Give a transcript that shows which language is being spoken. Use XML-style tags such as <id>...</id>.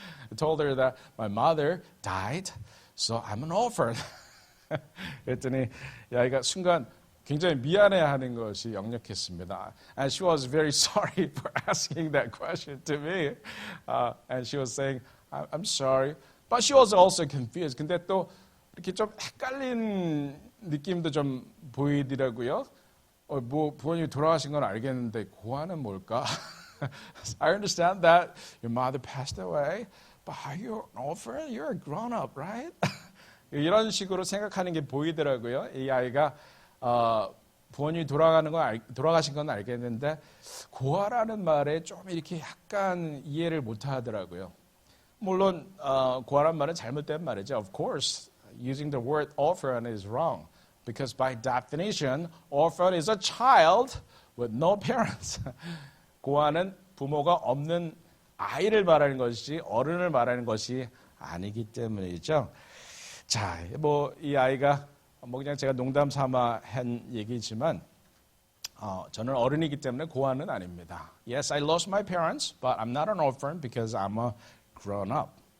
<en>I told her that my mother died, so I'm an orphan.</en> <ko>그랬더니 이 아이가 순간 굉장히 미안해하는 것이 역력했습니다.</ko> <en>And she was very sorry for asking that question to me. And she was saying, I'm sorry. But she was also confused.</en> <ko>근데 또 이렇게 좀 헷갈린 느낌도 좀 보이더라고요. 뭐 부모님이 돌아가신 건 알겠는데 고아는 뭘까?</ko> <en>I understand that your mother passed away, but are you an orphan? You're a grown-up, right?</en> <ko>이런 식으로 생각하는 게 보이더라고요. 이 아이가 부모님이 돌아가신 건 알겠는데 고아라는 말에 좀 이렇게 약간 이해를 못하더라고요. 물론 고아라는 말은 잘못된 말이죠.</ko> <en>Of course, using the word orphan is wrong. Because by definition, orphan is a child with no parents.</en> <ko>고아는 부모가 없는 아이를 말하는 것이지 어른을 말하는 것이 아니기 때문이죠. 자, 뭐 이 아이가 그냥 제가 농담 삼아 한 얘기지만 저는 어른이기 때문에 고아는 아닙니다.</ko> <en>Yes, I lost my parents, but I'm not an orphan because I'm a grown-up.</en>